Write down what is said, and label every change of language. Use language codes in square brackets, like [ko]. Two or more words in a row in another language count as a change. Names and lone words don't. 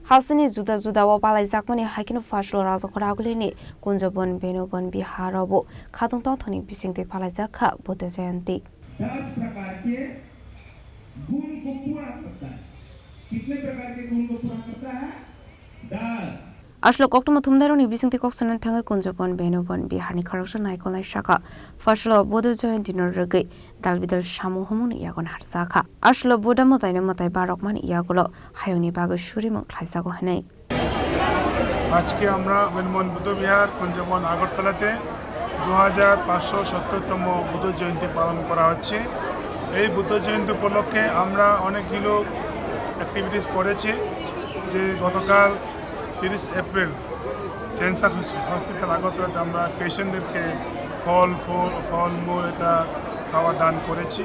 [trp] Hasteni Juda wa Palaijakmani Haikheno Phasalo Rajakhor Agulini Kunjaban Benuban Bihar abo Khatung Tongthok Bisingtwi Palaijakha Budha Jayanti [hi] 10 प्रकार के गुण को पूरा करता है। कितने प्रकार के गुण को पूरा करता है? 10। [trp] Ashlok October Tumdaroni Bisingtwi Koksan Tanga Kunjaban Benuban Bihar ni Khorang nai Palaijakha Phasalo Budha Jayanti no rege dalbidal shamu homun iagon harsakha Ashlo Budha motai na motai barokman iagulo hayoni bago shuri mong khlaisago hanai [bn] আজকে আমরা বেনুবান বিহার কুঞ্জবান আগরতলাতে 2570তম বুদ্ধ জয়ন্তী পালন করা হচ্ছে। এই বুদ্ধ জয়ন্তী উপলক্ষে আমরা অনেকগুলো অ্যাক্টিভিটিস করেছি। যে গতকাল 30 এপ্রিল [en] cancer hospital [bn] আগরতলাতে আমরা পেশেন্টদেরকে ফলমূল এটা খাওয়া দান করেছি।